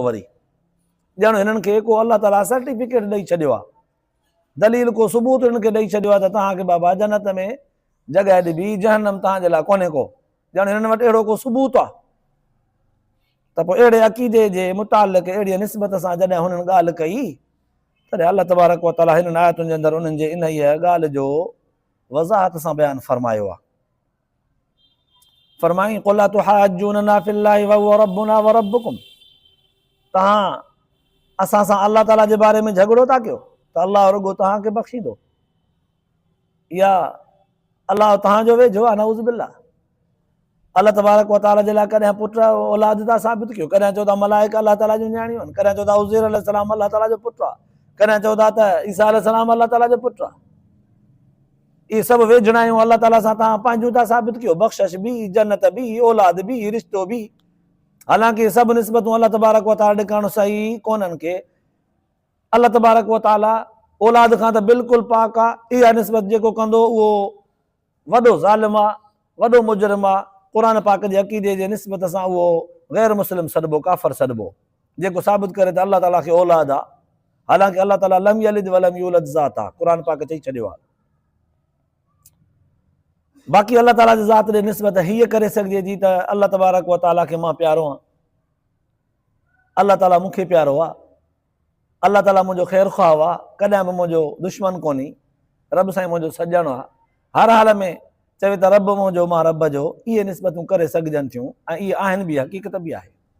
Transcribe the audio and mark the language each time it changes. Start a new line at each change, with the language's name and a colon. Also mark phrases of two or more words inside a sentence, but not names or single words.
Sindhi: वरी ॼण हिननि खे को अल्लाह ताला सर्टिफिकेट ॾेई छॾियो आहे, दलील को सबूत हिननि खे ॾेई छॾियो आहे त तव्हांखे बाबा जन्नत में जॻह ॾिबी, जहन्नम तव्हांजे लाइ कोन्हे को। ॼण हिननि वटि अहिड़ो को सबूत आहे। त पोइ अहिड़े अक़ीदे जे मुतालिक़ अहिड़ी निस्बत सां जॾहिं हुननि ॻाल्हि कई तॾहिं अल्लाह तबारक व तआला हिननि आयतुनि जे अंदरि उन्हनि जे इन ॻाल्हि जो वज़ाहत सां बयानु फरमायो आहे।
Arabic: फरमाई قل أتحاجوننا في الله وهو ربنا وربكم,
Sindhi: तव्हां असां सां अल्लाह ताला जे बारे में झगड़ो था कयो त अल्लाह रुगो तव्हांखे बख़्शींदो, या अल्लाह तव्हांजो वेझो आहे,
Arabic: نعوذ بالله.
Sindhi: अल्लाह तबारक व तआला जे लाइ कॾहिं पुट औलाद था साबित कयो, कॾहिं चओ था मलाइका अल्लाह ताला जूं न्याणियूं आहिनि, कॾहिं चओ था उज़ैर अलैहिस्सलाम अल्लाह ताला जो पुटु आहे, कॾहिं चओ था त ईसा अलैहिस्सलाम अल्लाह ताला जो पुटु आहे। इहे सभु वेझड़ायूं अल्लाह ताला सां तव्हां पंहिंजूं था साबित कयो, बख़्शिश बि, जन्नत बि, औलाद बि, रिश्तो बि। हालांकि सभु निस्बतूं अल्लाह तबारक व तआला ॾिकणु सही कोन्हनि के। अल्लाह तबारक व तआला औलाद खां त बिल्कुलु पाक आहे, इहा निस्बत जेको कंदो उहो वॾो ज़ालिम आहे, वॾो मुजरिम आहे, क़ुर पाक जे अक़ीदे जे निस्बत सां उहो गैर मुस्लिम सॾिबो, काफ़र सॾिबो, जेको साबित करे त अलाह ताला खे औलाद आहे, हालांकि अलाह ताला
Arabic: لم يلد ولم يولد
Sindhi: ज़ात आहे, क़ुर पाक चई छॾियो आहे। बाक़ी अलाह ताला जे ज़ात ॾे निस्बत हीअ करे सघिजे थी त अलाह तबारक व ताला खे मां प्यारो आहियां, अलाह ताला मूंखे प्यारो आहे, अलाह ताला मुंहिंजो ख़ैरु ख़्वाह आहे, कॾहिं बि मुंहिंजो दुश्मन कोन्हे, रब साईं मुंहिंजो सॼणो आहे, हर हाल में चवे त रब मुंहिंजो मां रब जो, इहे निस्बतूं करे सघजनि थियूं ऐं इहे आहिनि बि, हक़ीक़त बि आहे।